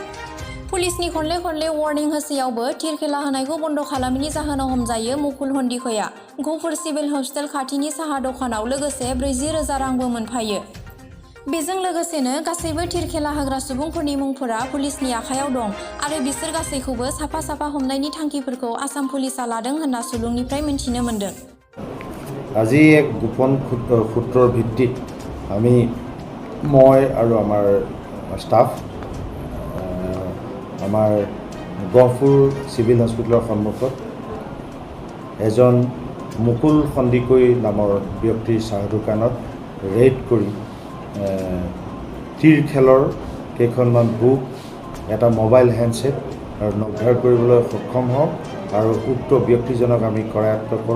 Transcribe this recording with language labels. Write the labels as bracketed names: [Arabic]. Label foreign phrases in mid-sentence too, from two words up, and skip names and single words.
[Bodo] पुलिसनि खनले वार्निं होसेयावबो थिर खेला होनायखौ बन्द खालामैनि जाहोनाव हमजायो मुकुल हन्दिखैया गफुर सिभिल हस्पिटाल खाथिनि साहा दखानाव लोगोसे 40,000 रांबो मोनफायो। बेजों लोगोसेनो गासैबो थिर खेला होग्रा सुबुंफोरनि मुंफोरा पुलिसनि आखायाव दं आरो बिसोर गासैखौबो साफा हमनायनि थांखिफोरखौ आसाम पुलिसा लादों होनना सुलुंनिफ्राय मिन्थिनो मोन्दों। [Assamese] আজি एक গোপন সূত্ৰৰ ভিত্তিত আমি মই আৰু আমাৰ ষ্টাফ আমাৰ গহপুৰ চিভিল হস্পিটেলৰ সন্মুখত এজন মুকুল সন্দিকৈ নামৰ ব্যক্তিৰ চাহ দোকানত ৰেড কৰি তীৰ খেলৰ কেইখনমান বুক, এটা মোবাইল হেণ্ডছেট আৰু উদ্ধাৰ কৰিবলৈ সক্ষম হওঁ আৰু উক্ত ব্যক্তিজনক আমি কৰায়ত্ব কৰোঁ।